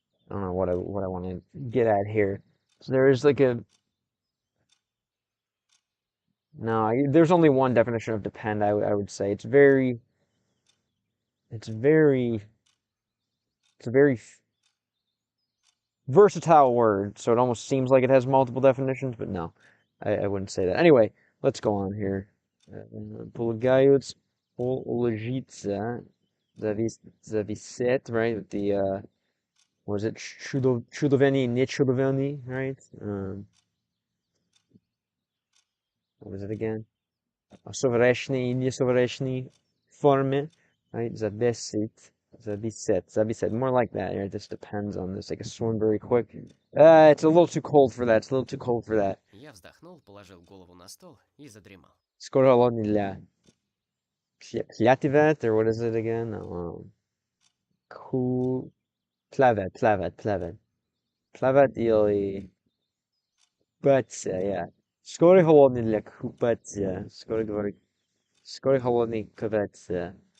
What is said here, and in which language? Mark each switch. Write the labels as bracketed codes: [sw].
[en] I don't know what I want to get at here. So there is like a no. There's only one definition of depend. I would say it's very it's a very versatile word. So it almost seems like it has multiple definitions, but no, I wouldn't say that. Anyway, let's go on here. [ru] Полагаются, положиться, зависеть, [en] right? With the was it чудовени, нечудовени, right? What was it again? [ru] Совершенные и несовершенные формы, [en] right? Зависеть. More like that, right? This depends on this. I can swim very quick. It's a little too cold for that. It's a little too cold for that. [ru] Я вздохнул, положил голову на стол и задремал. Скоро холодный для Плятивет, [en] or what is it again? Cool. Plavet. Plavet или Купаться, yeah. [ru] Скоро холодный для купаться. Скоро холодный купаться.